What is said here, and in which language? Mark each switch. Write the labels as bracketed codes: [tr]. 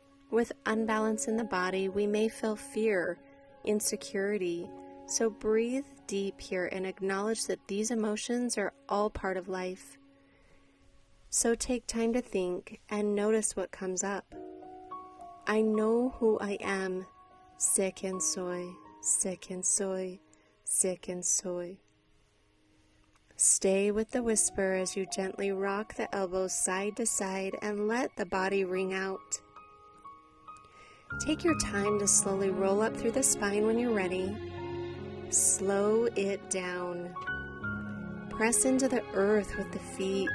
[en] With unbalance in the body, we may feel fear, insecurity, so breathe deep here and acknowledge that these emotions are all part of life. So take time to think and notice what comes up. I know who I am. [es] Sé quien soy, sé quien soy, sé quien soy. [en] Stay with the whisper as you gently rock the elbows side to side and let the body ring out. Take your time to slowly roll up through the spine when you're ready. Slow it down. Press into the earth with the feet.